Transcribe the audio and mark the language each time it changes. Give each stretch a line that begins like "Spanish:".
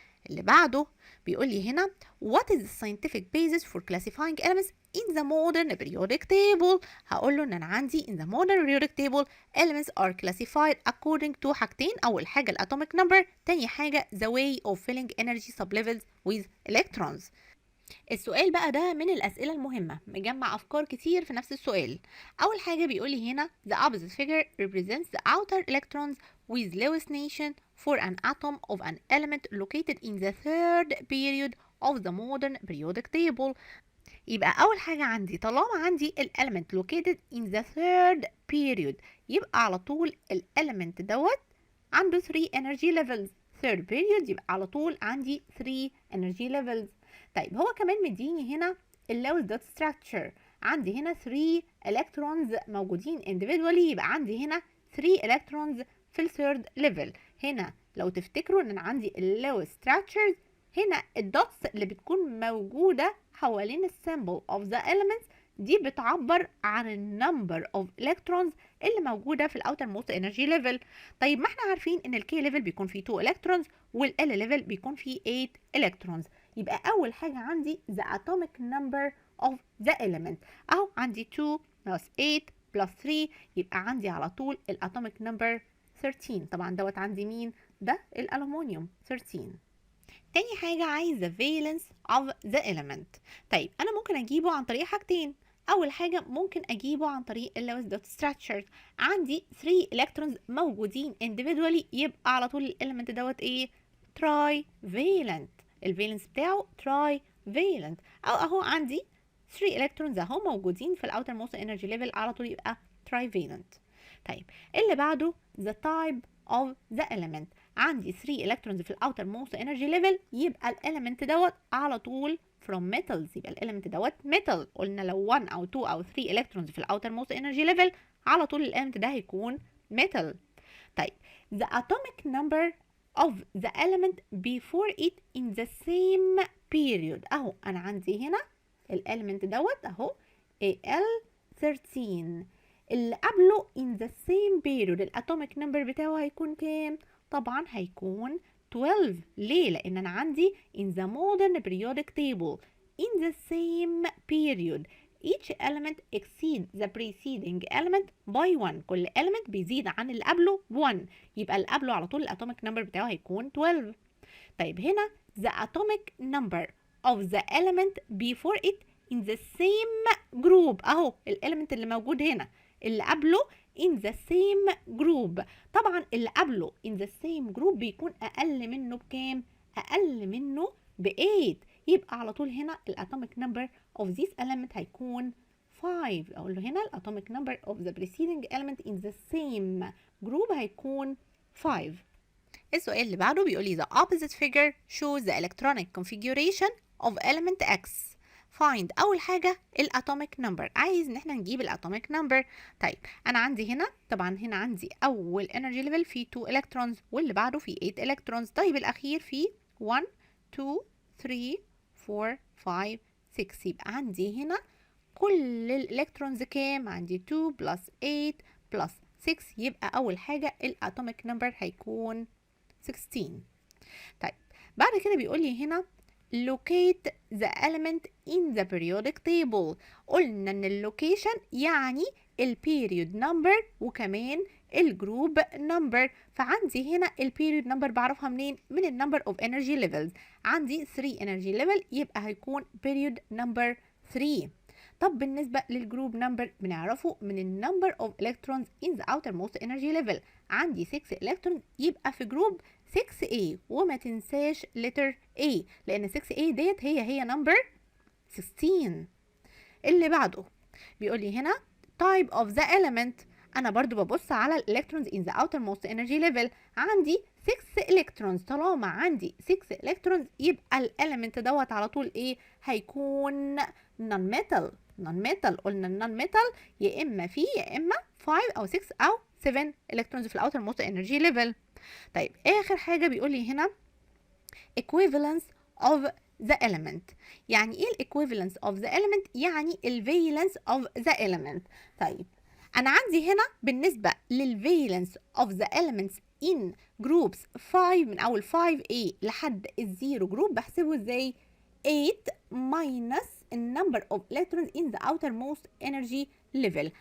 Arabic: اللي بعده بيقول لي هنا
English: what is the scientific basis for classifying elements in the modern periodic table؟
Arabic: هقول له ان انا عندي
English: in the modern periodic table elements are classified according to
Arabic: حاجتين. اول حاجه
English: الatomic number،
Arabic: تاني حاجه
English: the way of filling energy sublevels with electrons.
Arabic: السؤال بقى ده من الأسئلة المهمة، مجمع أفكار كتير في نفس السؤال. أول حاجة بيقولي هنا
English: the opposite figure represents the outer electrons with Lewis nation for an atom of an element located in the third period of the modern periodic table.
Arabic: يبقى أول حاجة عندي طالما عندي
English: element located in the third period
Arabic: يبقى على طول element دوت عنده 3
English: energy levels. third period
Arabic: يبقى على طول عندي 3
English: energy levels.
Arabic: طيب هو كمان مديني هنا اللوز دوت structure، عندي هنا 3 electrons موجودين individually، يبقى عندي هنا 3 electrons في الثيرد ليفل. هنا لو تفتكروا ان انا عندي اللوز structures، هنا الدوتس اللي بتكون موجودة حوالين السيمبل
English: of the elements
Arabic: دي بتعبر عن النمبر of electrons اللي موجودة في الاوتر موست انرجي ليفل. طيب ما احنا عارفين ان الكي ليفل بيكون فيه 2 electrons والال ليفل بيكون فيه 8 electrons. يبقى اول حاجة عندي
English: the atomic number of the element،
Arabic: اهو عندي
English: 2 plus 8 plus 3
Arabic: يبقى عندي على طول الاتوميك نمبر 13. طبعا دوت عندي مين؟ ده الالومنيوم 13. تاني حاجة عايزة
English: valence of the element.
Arabic: طيب أنا ممكن أجيبه عن طريق حاجتين. أول حاجة ممكن أجيبه عن طريق اللوز دوت structure، عندي 3 electrons موجودين individually يبقى على طول الإليمنت دوت إيه؟ trivalent، الفالنس بتاعه trivalent. أو أهو عندي 3 electrons أهو موجودين في الأوتر موست انرجي ليفل على طول يبقى trivalent. طيب اللي بعده
English: the type of the element،
Arabic: عندي 3 electrons في الاوتر موست انرجي ليفل يبقى الاليمنت دوت على طول
English: from metals،
Arabic: يبقى الاليمنت دوت metal. قلنا لو 1 او 2 او 3 electrons في الاوتر موست انرجي ليفل على طول الاليمنت ده هيكون metal. طيب
English: the atomic number of the element before it in the same period،
Arabic: اهو انا عندي هنا الاليمنت دوت اهو Al13، اللي قبله
English: in the same period
Arabic: الاتوميك نمبر بتاعه هيكون كام؟ طبعا هيكون 12. ليه؟ لان انا عندي
English: in the modern periodic table in the same period each element exceeds the preceding element by 1.
Arabic: كل element بيزيد عن اللي قبله 1، يبقى اللي قبله على طول الاتوميك نمبر بتاعه هيكون 12. طيب هنا
English: the atomic number of the element before it in the same group،
Arabic: اهو الاليمنت اللي موجود هنا اللي قبله
English: in the same group.
Arabic: طبعا اللي قبله
English: in the same group
Arabic: بيكون اقل منه بكام؟ اقل منه ب8، يبقى على طول هنا الاتوميك نمبر
English: of this element
Arabic: هيكون 5. اقول له هنا الاتوميك نمبر
English: of the preceding element in the same group
Arabic: هيكون 5. السؤال اللي بعده بيقول لي
English: the opposite figure shows the electronic configuration of element X.
Arabic: find أول حاجة الاتوميك نمبر، عايز ان احنا نجيب الاتوميك نمبر. طيب انا عندي هنا طبعا هنا عندي اول energy level فيه 2 electrons واللي بعده فيه 8 electrons. طيب الاخير فيه 1 2 3 4 5 6، يبقى عندي هنا كل الالكترونز كام؟ عندي
English: 2 plus 8 plus 6،
Arabic: يبقى اول حاجة الاتوميك نمبر هيكون 16. طيب بعد كده بيقول لي هنا
English: locate the element in the periodic table.
Arabic: قلنا ان اللوكيشن يعني البيريود نمبر وكمان الجروب نمبر. فعندي هنا البيريود نمبر بعرفها منين؟ من النمبر اوف انرجي ليفلز. عندي 3 انرجي ليفل يبقى هيكون بيريود نمبر 3. طب بالنسبة للجروب نمبر بنعرفه من النمبر اوف
English: electrons in the outermost energy level.
Arabic: عندي 6 electrons يبقى في جروب 6A، وما تنساش letter A لأن 6A ديت هي نمبر 16. اللي بعده بيقول لي هنا
English: type of the element.
Arabic: انا برضو ببص على الالكترونز
English: in the outermost energy level.
Arabic: عندي 6 الكترونز. طالما عندي 6 الكترونز يبقى الاليمنت دوت على طول ايه؟ هيكون نون ميتال. نون ميتال، قلنا النون ميتال يا اما فيه يا اما 5 او 6 او 7 الكترونز في الاوترموست انرجي ليفل. طيب اخر حاجه بيقول لي هنا
English: equivalence of the element.
Arabic: يعني ايه
English: equivalence of the element؟
Arabic: يعني
English: valence of the element.
Arabic: طيب انا عندي هنا بالنسبه
English: valence of the elements in groups 5
Arabic: من اول 5A لحد الزيرو جروب بحسبه ازاي؟
English: 8 minus number of electrons in the outermost energy level.